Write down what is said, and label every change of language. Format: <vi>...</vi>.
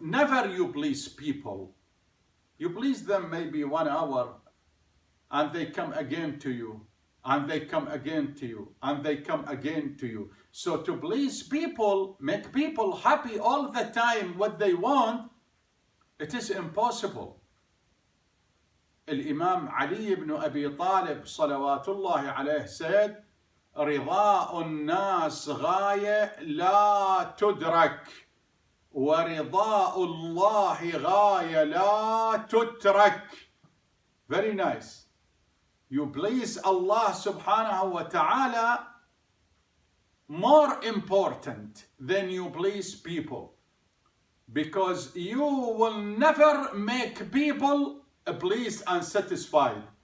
<en>Never you please people. You please them maybe 1 hour, and they come again to you, and they come again to you, and they come again to you. So to please people, make people happy all the time, what they want, it is impossible.</en> <ar>Imam Ali ibn Abi Talib salawatullah alayh</ar> <en>said,</en> <ar>رضاء الناس غاية لا تدرك ورضاء الله غاية لا تترك.</ar> <en>Very nice. You please Allah subhanahu wa ta'ala more important than you please people, because you will never make people pleased and satisfied.</en>